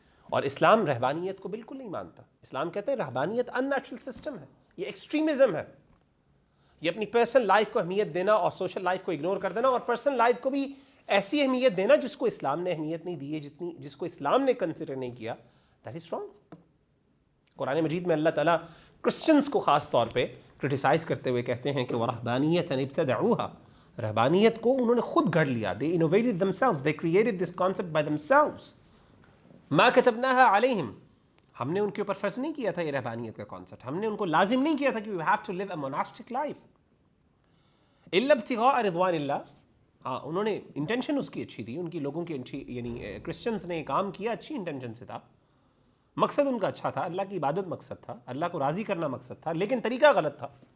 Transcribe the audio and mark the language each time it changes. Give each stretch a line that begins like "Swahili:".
Urdu: اور اسلام رہبانیت کو بالکل نہیں مانتا. اسلام کہتے ہیں رہبانیت ان نیچرل سسٹم ہے, یہ ایکسٹریمزم ہے, یہ اپنی پرسنل لائف کو اہمیت دینا اور سوشل لائف کو اگنور کر دینا, اور پرسنل لائف کو بھی ایسی اہمیت دینا جس کو اسلام نے اہمیت نہیں دی ہے, جس کو اسلام نے کنسیڈر نہیں کیا.
English: That is wrong.
Urdu: قرآن مجید میں اللہ تعالیٰ کرسچنس کو خاص طور پہ کرٹیسائز کرتے ہوئے کہتے ہیں کہ
Arabic: وَرَهْبَانِيَّةً ابْتَدَعُوهَا,
Urdu: رہبانیت کو انہوں نے خود گھڑ لیا.
English: they innovated themselves, they created this concept by themselves.
Arabic: ما كتبناها عليهم,
Urdu: ہم نے ان کے اوپر فرض نہیں کیا تھا یہ رہبانیت کا کانسیپٹ, ہم نے ان کو لازم نہیں کیا تھا کہ
English: we have to live a monastic life
Arabic: الا ابتغاء رضوان اللہ.
Urdu: ہاں انہوں نے انٹینشن اس کی اچھی تھی, ان کی لوگوں کی اچھی, یعنی کرسچنس نے کام کیا اچھی انٹینشن سے تھا, مقصد ان کا اچھا تھا, اللہ کی عبادت مقصد تھا, اللہ کو راضی کرنا مقصد تھا, لیکن طریقہ غلط تھا.